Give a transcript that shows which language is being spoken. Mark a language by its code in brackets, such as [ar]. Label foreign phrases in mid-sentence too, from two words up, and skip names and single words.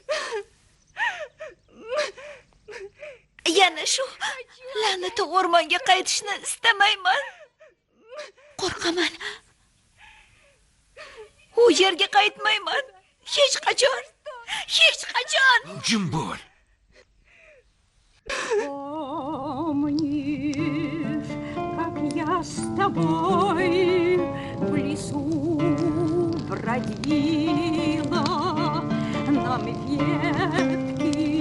[uz] Yana shu la'nati o'rmonga qaytishni istamayman. Qo'rqaman. U yerga qaytmayman. Hech qachon. Hech qachon. Jim bo'l. [ru] Помнишь, как я с тобой в лесу бродила, нам ветки.